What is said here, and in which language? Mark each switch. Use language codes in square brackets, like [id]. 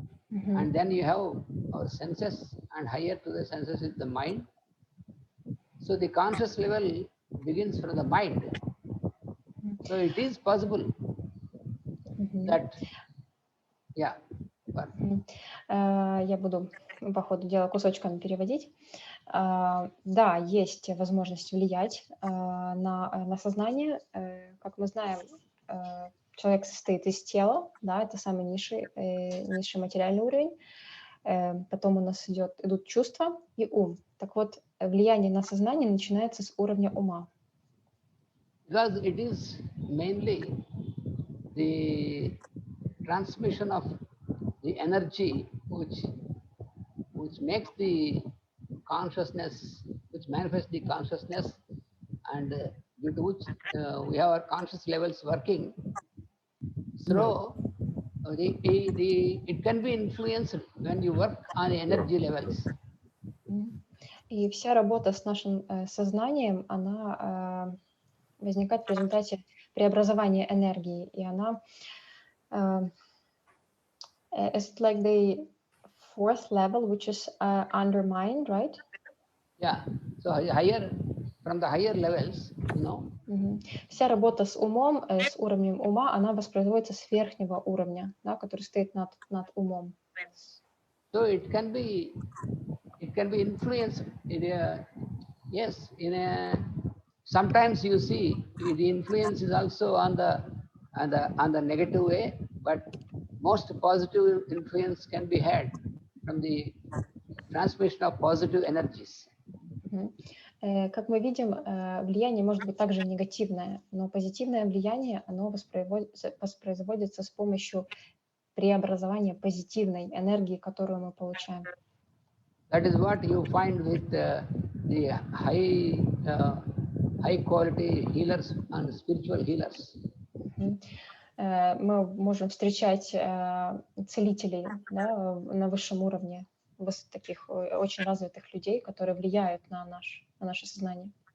[en] And then you have our senses, and higher to the senses is the mind. So the conscious level begins from the mind. So it is possible that, yeah. [ru] Я буду по ходу дела кусочками переводить. Да, есть возможность влиять на сознание. Как мы знаем, человек состоит из тела, да, это самый низший материальный уровень. Потом у нас идут чувства и ум. Так вот, влияние на сознание начинается с уровня ума. [en] Because it is mainly the transmission of the energy which makes the consciousness, which manifests the consciousness, and due to which we have our conscious levels working. So it can be influenced when you work on the energy levels. [ru] И вся работа с нашим сознанием, она возникает в результате преобразования энергии, и она [en] it's like the 4th level, which is under mind, right? Yeah. So higher, from the higher levels, you know. [ru] Вся работа с умом, с уровнем ума, она воспроизводится с верхнего уровня, да, который стоит над умом. [en] So it can be influenced in a, yes, in a, sometimes you see the influence is also on the negative way, but most positive influence can be had from the transmission of positive energies. [ru] Как мы видим, влияние может быть также негативное, но позитивное влияние, оно воспроизводится с помощью преобразования позитивной энергии, которую мы получаем. [en] That is what you find with the high quality healers and spiritual healers. [ru] Мы можем встречать целителей, да, на высшем уровне, таких очень развитых людей, которые влияют на наше сознание.